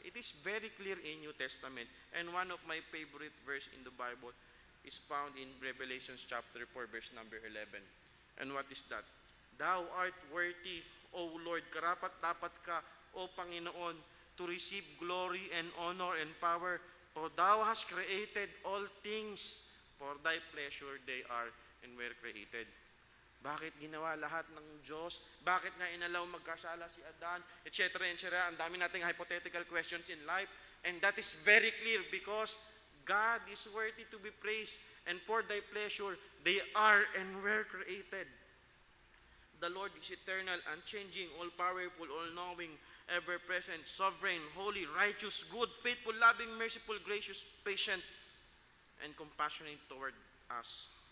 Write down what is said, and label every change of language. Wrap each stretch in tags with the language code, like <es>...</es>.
<en>It is very clear in New Testament. And one of my favorite verse in the Bible is found in Revelation chapter 4, verse number 11. And what is that? Thou art worthy, O Lord,</en> <tl>karapat-dapat ka, O Panginoon,</tl> <en>to receive glory and honor and power, for thou hast created all things, for thy pleasure they are and were created.</en> <tl>Bakit ginawa lahat ng Diyos? Bakit nga inalaw magkasala si Adan? Etc. etc. Ang dami nating</tl> <en>hypothetical questions in life. And that is very clear because God is worthy to be praised. And for thy pleasure, they are and were created. The Lord is eternal, unchanging, all-powerful, all-knowing, ever-present, sovereign, holy, righteous, good, faithful, loving, merciful, gracious, patient, and compassionate toward us.</en>